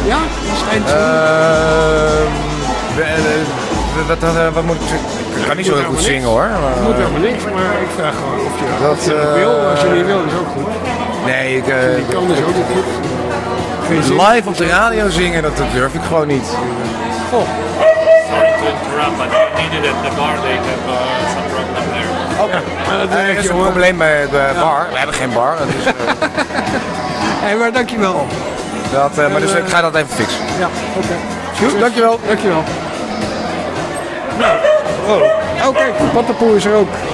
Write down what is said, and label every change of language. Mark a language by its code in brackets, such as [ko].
[nl] Ja, als eindtune. Wat moet ik kan niet zo heel goed zingen hoor. Het moet helemaal niks, maar ik vraag gewoon of je dat wil. Als je niet wil, is ook goed. Nee, ik. Die kan dus ook niet goed. Live op de radio zingen, dat durf ik gewoon niet. Goh. [en] Sorry to interrupt, but you needed at the bar, they have some problem there. [nl] Oké, er is een probleem bij de bar. We hebben geen bar. Dus, maar dankjewel. Ik ga dat even fixen. Ja, oké. Goed, dankjewel. Dankjewel. Oké, Pattenpoel is er ook.